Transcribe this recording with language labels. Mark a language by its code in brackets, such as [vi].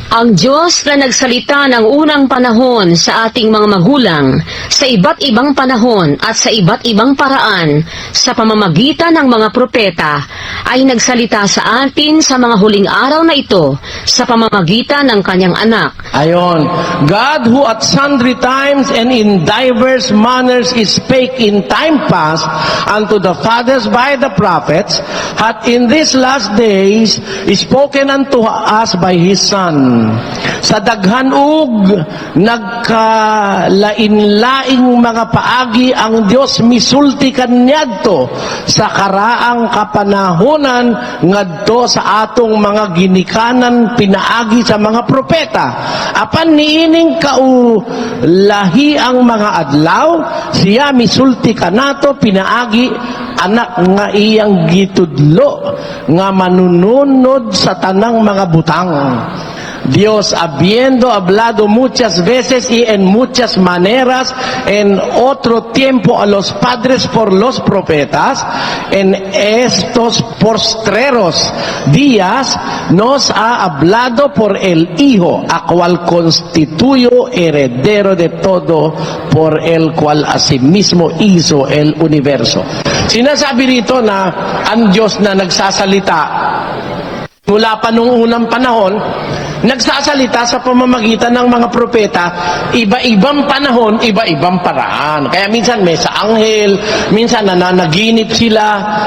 [tl] Ang Diyos na nagsalita ng unang panahon sa ating mga magulang, sa iba't ibang panahon at sa iba't ibang paraan, sa pamamagitan ng mga propeta, ay nagsalita sa atin sa mga huling araw na ito, sa pamamagitan ng kanyang anak. [en] Ayon, God who at sundry times and in diverse manners spake in time past unto the fathers by the prophets, hath in these last days spoken unto us by His Son. [ceb] Sa daghan ug nagkalain-laing mga paagi ang Dios misulti kaniadto sa karaang kapanahonan ngadto sa atong mga ginikanan pinaagi sa mga propeta. Apan niining kaulahi ang mga adlaw, siya misulti kanato pinaagi anak nga iyang gitudlo nga manununod sa tanang mga butang. [es] Dios, habiendo hablado muchas veces y en muchas maneras en otro tiempo a los padres por los profetas, en estos postreros días nos ha hablado por el Hijo, a cual constituyó heredero de todo, por el cual asimismo hizo el universo. [tl] Sinasabi rito na ang Diyos na nagsasalita mula pa nung unang panahon, nagsasalita sa pamamagitan ng mga propeta, iba-ibang panahon, iba-ibang paraan. Kaya minsan may sa anghel, minsan nananaginip sila.